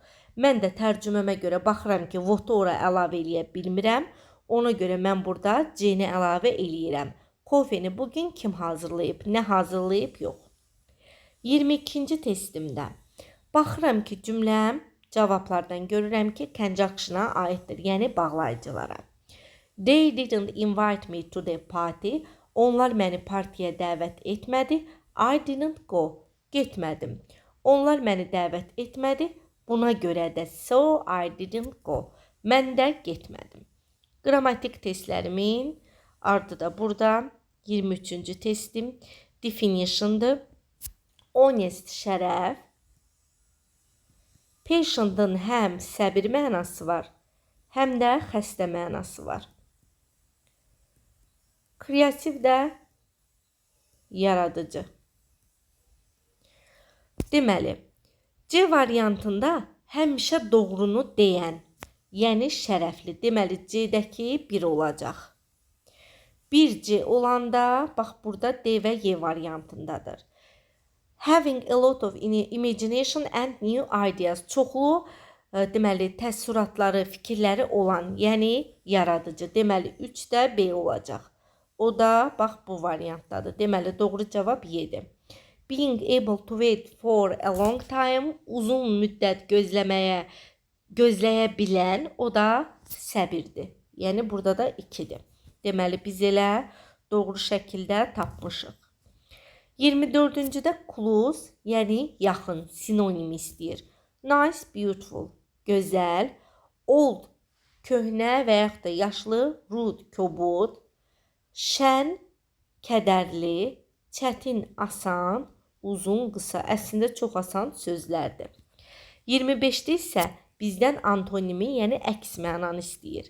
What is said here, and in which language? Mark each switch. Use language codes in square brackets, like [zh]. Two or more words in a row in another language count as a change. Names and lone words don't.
[az] Mən də tərcüməmə görə baxıram ki, what-u ora əlavə eləyə bilmirəm. Ona görə mən burada C-ni əlavə eləyirəm. Kofeni bugün kim hazırlayıb? Nə hazırlayıb? Yox. 22-ci testimdə. Baxıram ki, cümləm cavablardan görürəm ki, conjunction'a aiddir, yəni bağlayıcılara. [en] They didn't invite me to the party. [az] Onlar məni partiyə dəvət etmədi. [en] I didn't go. [az] Getmədim. Onlar məni dəvət etmədi. Buna görə də [en] so I didn't go. [az] Mən də getmədim. Qrammatik testlərimin ardı da burada. 23-cü testim definition'dır. Honest şərəf. Patient'ın həm səbir mənası var, həm də xəstə mənası var. Kreativ də yaradıcı. Deməli, C variantında həmişə doğrunu deyən, yəni şərəfli. Deməli, C-dəki 1 olacaq. 1C olanda, bax burada D və Y variantındadır. [en] Having a lot of imagination and new ideas. [az] Çoxlu, deməli, təəssüratları, fikirləri olan, yəni yaradıcı. Deməli, 3də B olacaq. O da, bax, bu variantdadır. Deməli, doğru cavab Y-dir. Being able to wait for a long time. Uzun müddət gözləyə bilən, o da səbirdir. Yəni, burada da 2-dir. Deməli, biz elə doğru şəkildə tapmışıq. 24-cüdə close, yəni yaxın, sinonim istəyir. [en] Nice, beautiful, [az] gözəl. Old, köhnə və yaxud da yaşlı. Rude, kobud. Şən, kədərli. Çətin, asan. Uzun, qısa. Əslində çox asan sözlərdir. 25-də isə bizdən antonimi, yəni əks mənanı istəyir.